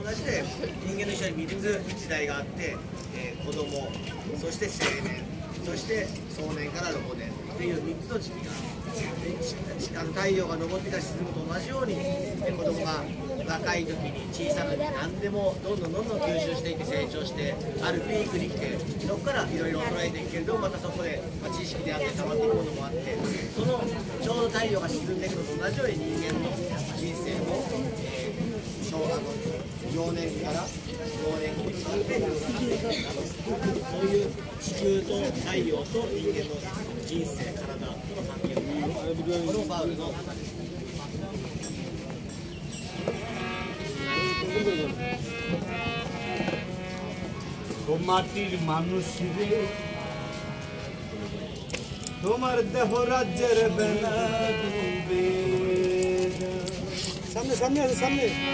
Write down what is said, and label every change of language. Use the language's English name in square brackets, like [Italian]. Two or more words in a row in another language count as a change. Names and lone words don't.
[Japanese] して人間の一緒に3つ時代があって、子供、そして青年、そして壮年から老年っていう3つの時期が太陽が昇ってから沈むと同じように子供が若い時に小さな何でもどんどん吸収していって成長してあるピークに来てそこからいろいろ衰えていくけれどまたそこで知識であって溜まっていくものもあってそのちょうど太陽が沈んでいくのと同じように人間の人生も幼年期から老年期に向かってそういう地球と太陽と人間の人生、体との関係をこのパウルの方です。 [Bangla] মাটির মানুষ রে তোমার দেহ রাজ্যের বেলা ডুবে সামনে সামনে আছে সামনে